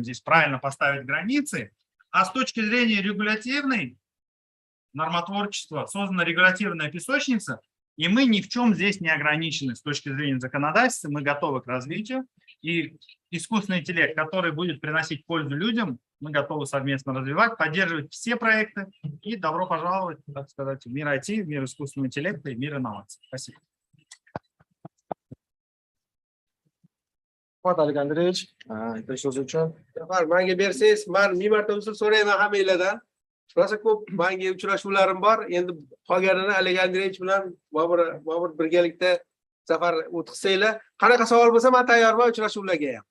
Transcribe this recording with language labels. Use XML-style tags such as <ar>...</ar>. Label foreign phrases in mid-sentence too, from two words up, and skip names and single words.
<ru>Здесь правильно поставить границы. А с точки зрения регулятивной, нормотворчества, создана регулятивная песочница, и мы ни в чем здесь не ограничены с точки зрения законодательства, мы готовы к развитию. И искусственный интеллект, который будет приносить пользу людям, мы готовы совместно развивать, поддерживать все проекты. И добро пожаловать, так сказать, в мир IT, в мир искусственного интеллекта и в мир инноваций. Спасибо.</ru> <uz>Alik Andreyevich, so'z uchun. Zafar, menga bersangiz, men ming marta uzr so'rayman hammanglardan. Rosa ko'p menga uchrashuvlarim bor. Endi qolganini Alik Andreyevich bilan Bobur birgalikda safar o'tkazsanglar, qanaqa savol bo'lsa, men tayyorman uchrashuvlarga ham.</uz>